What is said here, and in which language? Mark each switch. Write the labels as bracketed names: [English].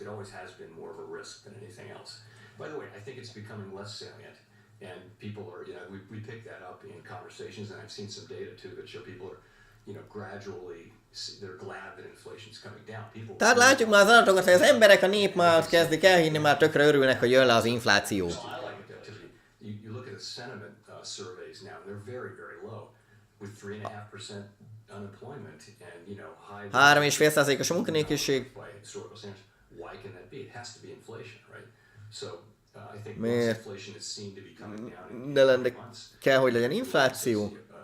[English] It always has been more of a risk than anything else. By the way, I think it's becoming less salient, and people are, we pick that up in conversations, and I've seen some data too that show people are, gradually, they're glad that inflation's coming down. [Hungarian] Tehát látjuk már az adatokat, hogy az emberek, a nép már kezdik elhinni, már tökre örülnek, hogy jön le az infláció. [English] You look at the sentiment surveys now, they're very, very low, with 3.5% unemployment and, high... [Hungarian] 3,5%-os a munkanélküliség. [English] Why can that be? It has to be inflation, right? So I think once inflation is seen to be coming down in [Hungarian] De kell, hogy legyen infláció.